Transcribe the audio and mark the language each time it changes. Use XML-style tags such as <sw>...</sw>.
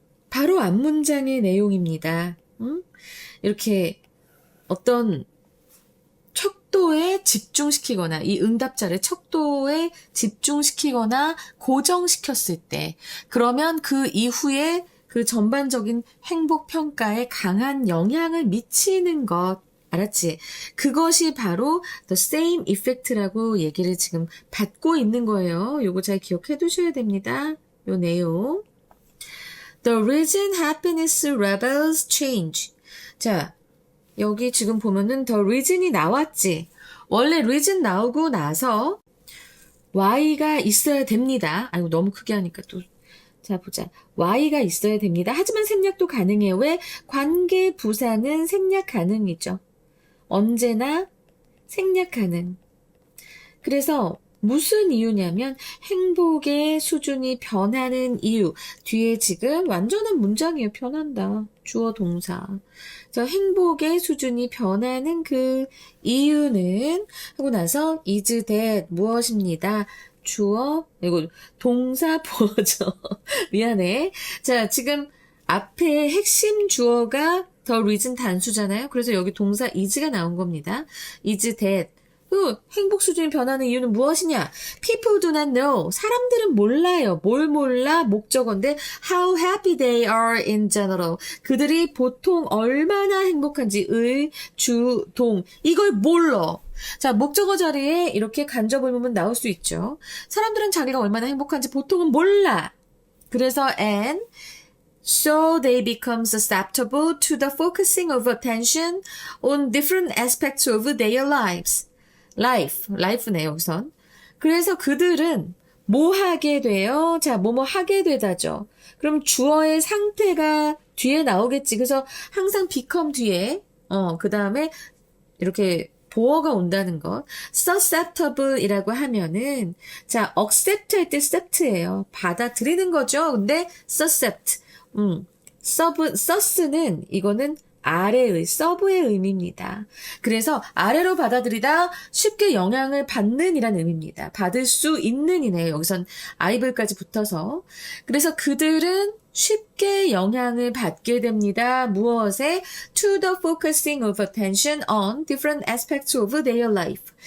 <ko>바로 앞문장의 내용입니다. 이렇게 어떤 척도에 집중시키거나, 이 응답자를 척도에 집중시키거나 고정시켰을 때, 그러면 그 이후에 그 전반적인 행복 평가에 강한 영향을 미치는 것, 알았지? 그것이 바로 the same effect라고 얘기를 지금 받고 있는 거예요. 요거 잘 기억해 두셔야 됩니다. 요 내용.</ko> <en>The reason happiness levels change.</en> <ko>자, 여기 지금 보면은 the reason이 나왔지. 원래 reason 나오고 나서 y가 있어야 됩니다. 아이고, 너무 크게 하니까 또. 자, 보자. y가 있어야 됩니다. 하지만 생략도 가능해요. 왜? 관계 부사는 생략 가능이죠. 언제나 생략 가능. 그래서 무슨 이유냐면 행복의 수준이 변하는 이유. 뒤에 지금 완전한 문장이에요. 변한다. 주어 동사. 저 행복의 수준이 변하는 그 이유는 하고 나서 is that 무엇입니다. 주어, 이거 동사 보어죠. 미안해. 자, 지금 앞에 핵심 주어가 the reason 단수잖아요. 그래서 여기 동사 is가 나온 겁니다. is that. 또 행복 수준이 변하는 이유는 무엇이냐?</ko> <en>People do not know.</en> <ko>사람들은 몰라요. 뭘 몰라? 목적어인데</ko> <en>how happy they are in general.</en> <ko>그들이 보통 얼마나 행복한지 의, 주, 동. 이걸 몰라. 자, 목적어 자리에 이렇게 간접을 보면 나올 수 있죠. 사람들은 자기가 얼마나 행복한지 보통은 몰라. 그래서</ko> <en>and so they become susceptible to the focusing of attention on different aspects of their lives.</en> <ko>life네, 여기선. 그래서 그들은 뭐 하게 돼요? 자, 뭐뭐 하게 되다죠. 그럼 주어의 상태가 뒤에 나오겠지. 그래서 항상 become 뒤에, 그 다음에 이렇게 보어가 온다는 것. susceptible 이라고 하면은, 자, accept 할 때 accept예요. 받아들이는 거죠. 근데 suscept. sus는 이거는 아래의, 서브의 의미입니다. 그래서 아래로 받아들이다 쉽게 영향을 받는 이란 의미입니다. 받을 수 있는 이네요. 여기선 아이블까지 붙어서. 그래서 그들은 쉽게 영향을 받게 됩니다. 무엇에?</ko> <en>To the focusing of attention on different aspects of their life.</en>